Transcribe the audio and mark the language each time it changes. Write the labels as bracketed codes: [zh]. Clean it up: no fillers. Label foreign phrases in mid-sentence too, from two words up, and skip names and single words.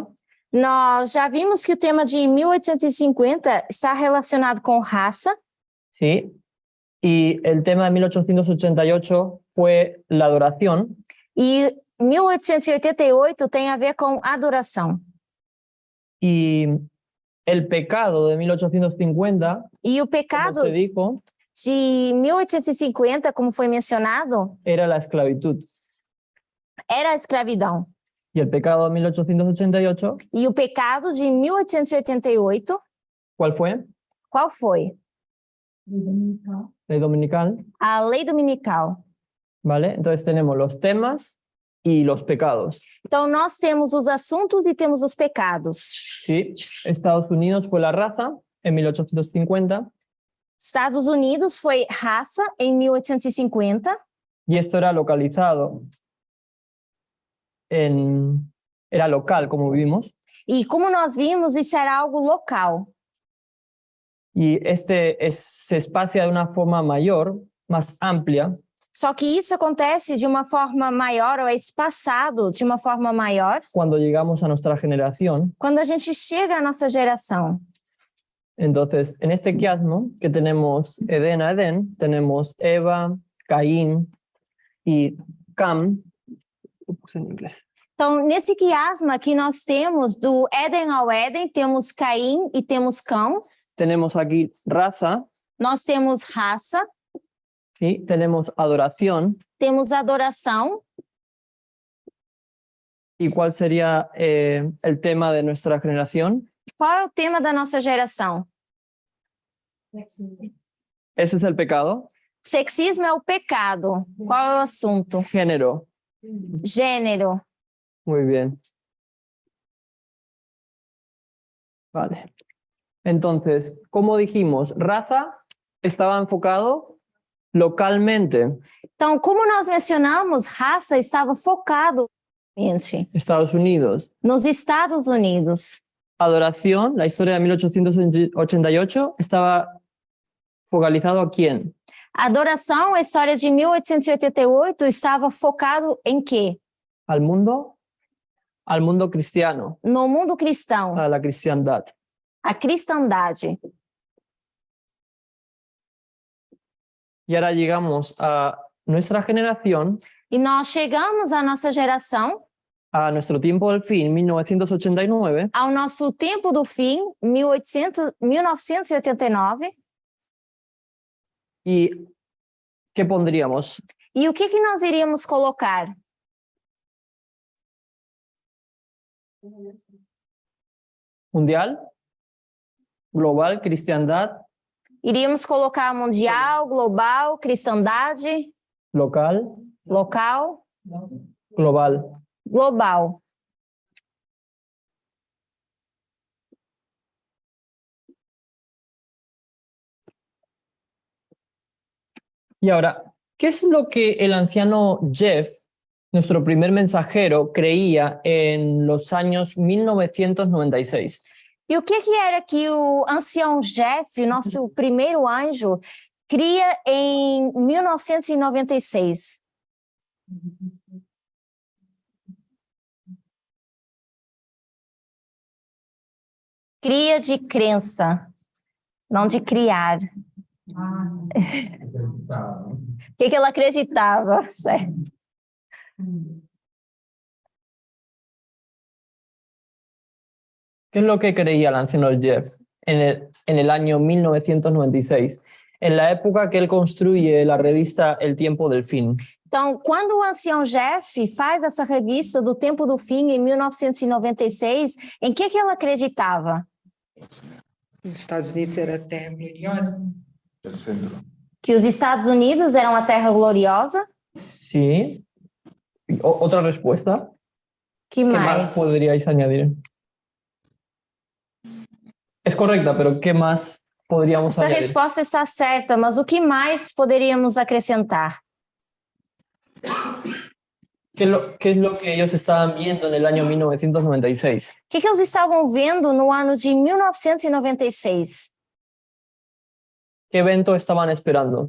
[pt] Nós já vimos que o tema de 1850 está relacionado com raça, [es] ¿Sí? Y el tema de 1888 fue la adoración. [pt] e 1888 tem a ver com adoração. [es] Y el pecado de 1850, [pt] E o [es] como pecado se dijo, [pt] de 1850, como foi mencionado, [es] era la esclavitud. [pt] era a escravidão. [es] Y el pecado de 1888, [pt] E o pecado de 1888, [es] ¿cuál fue? [pt] qual foi? [es] Ley dominical. [pt] A lei dominical. [es] ¿Vale? Entonces tenemos los temas y los pecados. [pt] Então, nós temos os assuntos e temos os pecados. [es] ¿Sí? Estados Unidos fue la raza en 1850 [pt] Estados Unidos foi raça em 1850, [es] y esto era localizado era local, como vimos, [pt] e como nós vimos, isso era algo local. [es] y se espacia de una forma mayor, más amplia, [pt] Só que isso acontece de uma forma maior, ou é espaçado de uma forma maior, [es] cuando llegamos a nuestra generación. [pt] quando a gente chega à nossa geração. [es] Entonces, en este quiasmo que tenemos Edén a Edén, tenemos Eva, Caín y Cam. Lo puse en inglés. [pt] Então, nesse quiasma que nós temos do Éden ao Éden, temos Caim e temos Cão, [es] Tenemos aquí raza, [pt] nós temos raça, [es] ¿sí? Tenemos adoración. [pt] temos adoração. [es] ¿Y cuál sería el tema de nuestra generación? [pt] Qual é o tema da nossa geração? [es] Ese es el pecado. [pt] Sexismo é o pecado. Qual é o assunto? [es] Género. [pt] Gênero. [es] Muy bien. Vale. Entonces, como dijimos, raza estaba enfocado localmente. [pt] Então, como nós mencionamos, raça estava focado [es] Estados Unidos. [pt] nos Estados Unidos. [es] Adoración, la historia de 1888, estaba focalizado a quién? [pt] Adoração, a história de 1888, estava focado em quê? [es] Al mundo cristiano, [pt] No mundo cristão, [es] a la cristiandad. [pt] a cristandade. [es] Y ahora llegamos a nuestra generación, [pt] E nós chegamos à nossa geração, [es] a nuestro tiempo del fin, 1989, [pt] ao nosso tempo do fim, 1989. [es] ¿y qué pondríamos? [pt] E o que nós iríamos colocar? [es] Mundial, global, cristiandad, [pt] Iríamos colocar mundial, global, cristandade, [es] local, [pt] local, [es] global. [pt] global. [es] Y ahora, ¿qué es lo que el anciano Jeff, nuestro primer mensajero, creía en los años 1996? [pt] E o que era que o ancião Jeff, nosso primeiro anjo, cria em 1996? Cria de crença, não de criar. O que ela acreditava, certo? [es] ¿Qué es lo que creía el anciano Jeff en el año 1996, en la época que él construye la revista El Tiempo del Fin? [pt] Então, quando o ancião Jeff faz essa revista do Tempo do Fim, em 1996, em que ela acreditava? Os Estados Unidos era a terra gloriosa. Que os Estados Unidos eram a terra gloriosa? [es] Sí. ¿Otra respuesta? [pt] Que [es] ¿Qué [pt] mais? [es] más podríais añadir? Es correcta, pero ¿qué más podríamos [pt] Essa [es] añadir? [pt] resposta está certa, mas o que mais poderíamos acrescentar? [es] ¿Qué es lo que ellos estaban viendo en el año 1996? [pt] O que eles estavam vendo no ano de 1996? [es] ¿Qué evento estaban esperando?